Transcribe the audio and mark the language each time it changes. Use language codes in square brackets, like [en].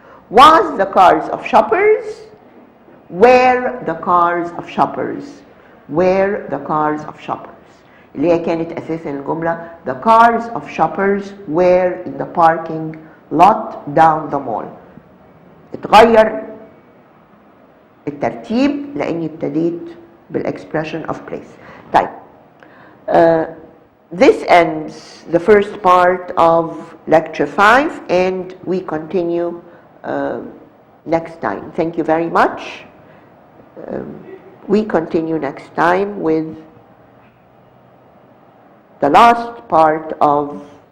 [en] Was the cars of shoppers, were the cars of shoppers, were the cars of shoppers. [ar] اللي هي كانت أساسا الجملة [en] the cars of shoppers were in the parking lot down the mall. [ar] اتغير الترتيب لأني ابتديت بال [en] expression of place. طيب this ends the first part of lecture 5 and we continue next time. Thank you very much. We continue next time with the last part of